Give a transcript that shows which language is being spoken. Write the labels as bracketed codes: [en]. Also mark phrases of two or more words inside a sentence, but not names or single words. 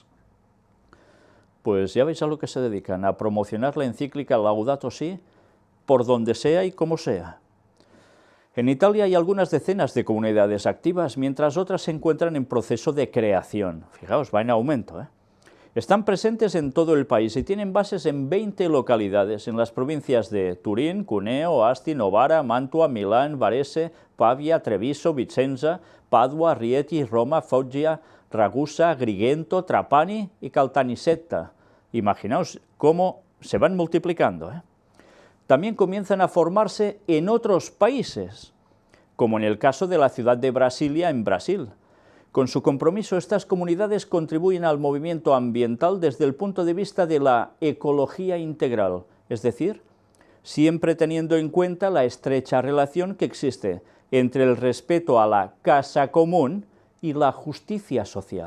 [es] Pues ya veis a lo que se dedican, a promocionar la encíclica Laudato Si, por donde sea y como sea. En Italia hay algunas decenas de comunidades activas, mientras otras se encuentran en proceso de creación. Fijaos, va en aumento, Están presentes en todo el país y tienen bases en 20 localidades, en las provincias de Turín, Cuneo, Asti, Novara, Mantua, Milán, Varese, Pavia, Treviso, Vicenza, Padua, Rieti, Roma, Foggia, Ragusa, Agrigento, Trapani y Caltanissetta. Imaginaos cómo se van multiplicando, ¿eh? También comienzan a formarse en otros países, como en el caso de la ciudad de Brasilia, en Brasil. Con su compromiso, estas comunidades contribuyen al movimiento ambiental desde el punto de vista de la ecología integral, es decir, siempre teniendo en cuenta la estrecha relación que existe entre el respeto a la casa común y la justicia social.